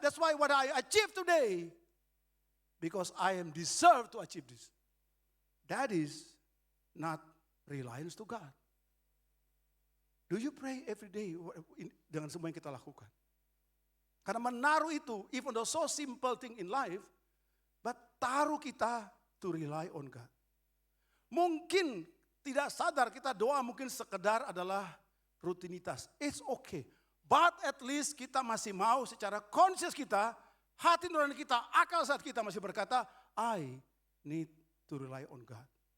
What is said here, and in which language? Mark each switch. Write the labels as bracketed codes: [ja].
[en] That's why what I achieve today. Because I am deserved to achieve this. That is not reliance to God. Do you pray every day [id] dengan semua yang kita lakukan? Karena menaruh itu, [en] even though so simple thing in life, but [id] taruh kita [en] to rely on God. [id] Mungkin tidak sadar kita doa mungkin sekedar adalah rutinitas. [en] It's okay. But at least [id] kita masih mau secara conscious kita, hati nurani kita, akal sehat kita masih berkata, [en] I need to rely on God.